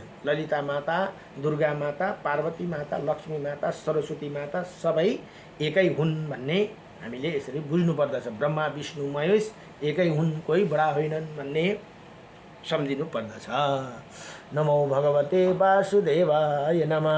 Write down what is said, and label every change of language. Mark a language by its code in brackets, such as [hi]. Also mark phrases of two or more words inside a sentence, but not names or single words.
[ne] ललिता माता, दुर्गा माता, पार्वती माता, लक्ष्मी माता, सरस्वती माता सबै एकै हुन् भन्ने हामीले यसरी बुझ्नु पर्दछ। ब्रह्मा विष्णु महेश एकै हुन्, कोही बडा होइनन् भन्ने सम्झिनु पर्दछ। [sa] नमो भगवते वासुदेवाय नमः।